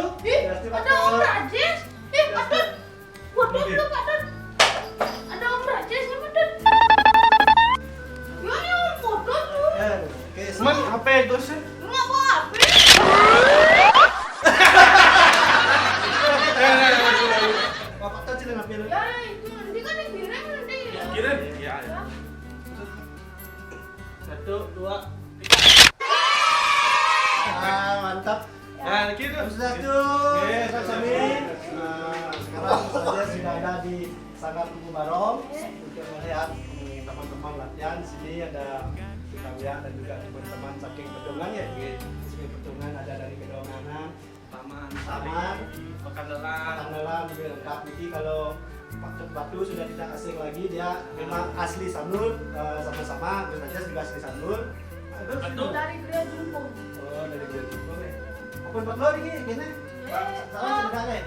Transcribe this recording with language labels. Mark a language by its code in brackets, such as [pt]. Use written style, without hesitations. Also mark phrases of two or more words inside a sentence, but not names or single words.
[id] Ada Om Rajes. Patut. Waduh, lu Patut. Ada Om Rajes ya, Patut. Gimana Om Patut tuh? Oke, Cuman HP Gus. Nggak bawa HP. Bapak tahu sih ngapain? Ya, itu nanti kan dikirim nanti. Kirim? Iya. Ya. 1, 2, 3. Mantap. Nah, gitu. Satu, Samin. Sekarang saya sudah ada di Sanggar Kubu Barong untuk melihat teman-teman latihan. Sini ada kita lihat dan juga teman-teman saking Pedongan ya. Saking Pedongan ada dari Kedonganan, Taman Taman, Pekandelan. Kandelan juga lengkap. Jadi kalau Pak Batu sudah tidak asing lagi, dia memang asli Sanur, sama-sama. Gus Rajes juga asli Sanur. Betul. Dari Gria Jumpung. Oh, dari Jepang ya. Apa buat lo ini gini? Salah sudah deh.